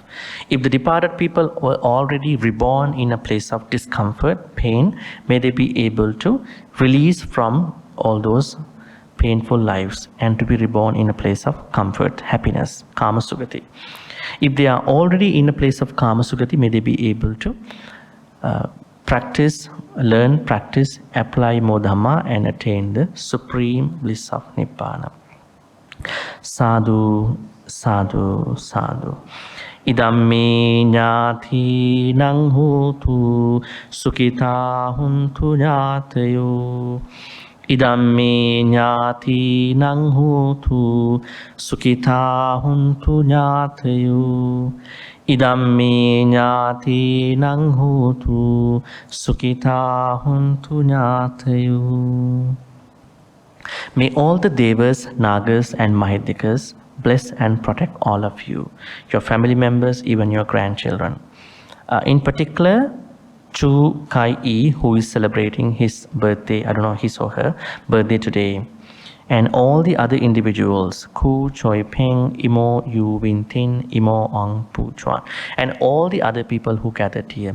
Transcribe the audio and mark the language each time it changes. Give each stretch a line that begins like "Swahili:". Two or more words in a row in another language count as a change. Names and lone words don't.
English: If the departed people were already reborn in a place of discomfort, pain, may they be able to release from all those painful lives and to be reborn in a place of comfort, happiness,
Pali: Kama Sugati.
English: If they are already in a place of
Pali: Kama Sugati,
English: may they be able to practice, learn, practice, apply more Dhamma and attain the supreme bliss of Nibbana.
Pali: Sadhu, sadhu,
English: sadhu.
Pali: Idamme ñāti nang hotu sukita huntu ñātayo. Idamme ñāti nang hotu sukita huntu ñātayo. Idamme ñāti nang hotu sukita huntu ñātayo.
English: May all the Devas, Nagas and Mahidhikas bless and protect all of you, your family members, even your grandchildren. In particular, Chu Kai Yee, who is celebrating his birthday, I don't know, his or her birthday today, and all the other individuals, Khoo, Chooi, Pheng, IMO U Win Tin, IMO Ong Poo Chuan, and all the other people who gathered here.